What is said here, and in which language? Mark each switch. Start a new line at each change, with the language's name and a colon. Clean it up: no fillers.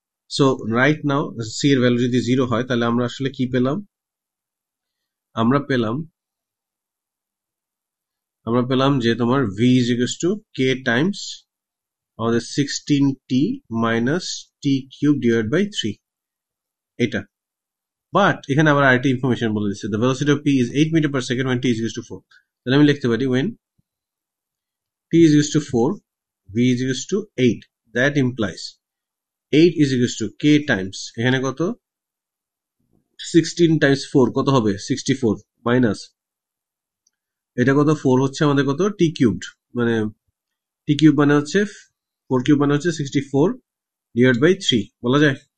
Bangla: So right now c এর value যদি 0 হয় তাহলে আমরা আসলে কি পেলাম? আমরা পেলাম যে তোমার v is equals to k Times আমাদের 16t minus t cube divide by 3, এটা। বাট এখানে আবার আরেকটা ইনফরমেশন বলে দিচ্ছে,
English: the velocity of p is 8 meter per second when t is equals to 4।
Bangla: তাহলে আমি লিখতে পারি
English: when t is equals to
Bangla: 4 v is equals to 8, that implies 8 is equals to k Times এখানে কত 16 টাইমস 4 কত হবে 64 মাইনাস এটা কত 4 হচ্ছে আমাদের কত t কিউবড, মানে t কিউব মানে হচ্ছে 4 কিউব মানে হচ্ছে 64 ডিভাইড বাই 3 বলা যায়।